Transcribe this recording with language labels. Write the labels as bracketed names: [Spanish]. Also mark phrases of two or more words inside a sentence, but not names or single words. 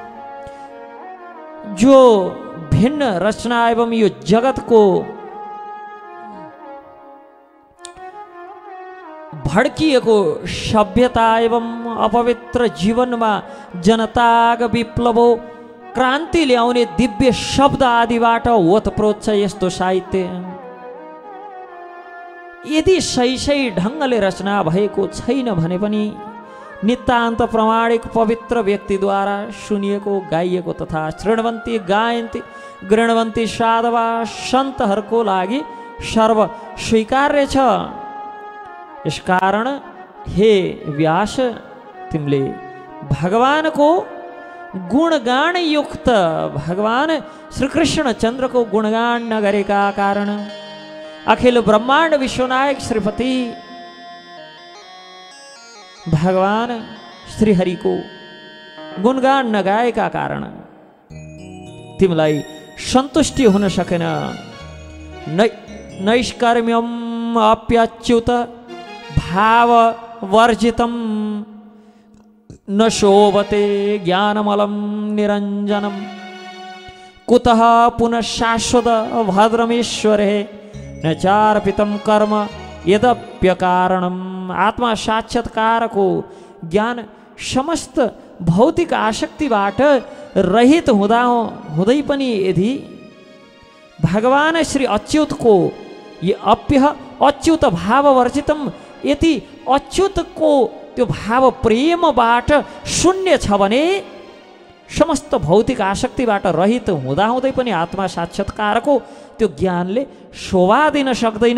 [Nepali] जो भिन्न रचना एवं यो जगतको भड्किएको सभ्यता एवं अपवित्र जीवनमा जनताको विप्लवो क्रान्ति ल्याउने दिव्य शब्द आदिबाट ओतप्रोत छ यस्तो साहित्य। यदि सही ढङ्गले रचना भएको छैन भने पनि नितान्त प्रमाणिक पवित्र व्यक्तिद्वारा सुनिएको गाइएको तथा [Sanskrit] शृण्वन्ति गायन्ति गृह्णवन्ति साधवा [Nepali] सन्तहरूको लागि सर्व स्वीकार्य छ। यसकारण हे व्यास, तिमीले भगवानको गुणगान युक्त [Hindi] भगवान श्री कृष्ण चंद्र को गुणगान [Nepali] नगरेका कारण अखिल ब्रह्मांड विश्वनायक श्रीपति भगवान [Hindi] श्री हरि को गुणगान [Nepali] नगाएका कारण तिमीलाई सन्तुष्टि हुन सकेन। [Sanskrit] नैष्कर्म्यम अप्यच्युत भाव वर्जितम न शोभते ज्ञानमलं निरंजनम कुतः पुनः शाश्वत भद्रमेश्वरे न चार्पितम कर्म यद्यप्य कारणम। [Hindi] आत्मा साक्षात्कार को ज्ञान [Nepali] समस्त भौतिक आसक्तिबाट रहित हुँदै पनि यदि भगवान श्री अच्युत को ये [Sanskrit] अच्युत भाव वर्जितम [Nepali] यदि अच्युत को त्यो भाव प्रेमबाट शून्य छ भने समस्त भौतिक आसक्तिबाट रहित हुँदाहुँदै पनि आत्मा साक्षात्कारको त्यो ज्ञानले शोभा दिन सक्दैन।